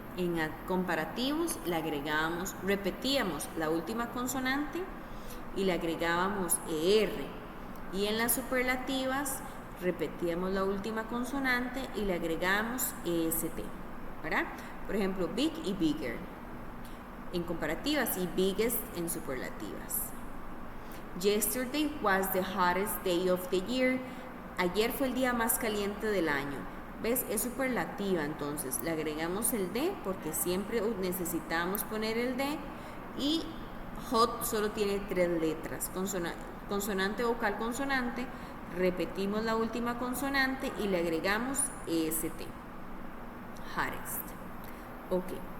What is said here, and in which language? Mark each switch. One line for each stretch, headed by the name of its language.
Spanish: En comparativos le agregábamos, repetíamos la última consonante y le agregábamos ER. Y en las superlativas repetíamos la última consonante y le agregábamos EST, ¿verdad? Por ejemplo, big y bigger en comparativas y biggest en superlativas.
English: Yesterday was the hottest day of the year.
Spanish: Ayer fue el día más caliente del año. ¿Ves? Es superlativa, entonces le agregamos el D porque siempre necesitamos poner el D. Y hot solo tiene 3 letras, consonante, vocal, consonante. Repetimos la última consonante y le agregamos EST. Hottest. Ok.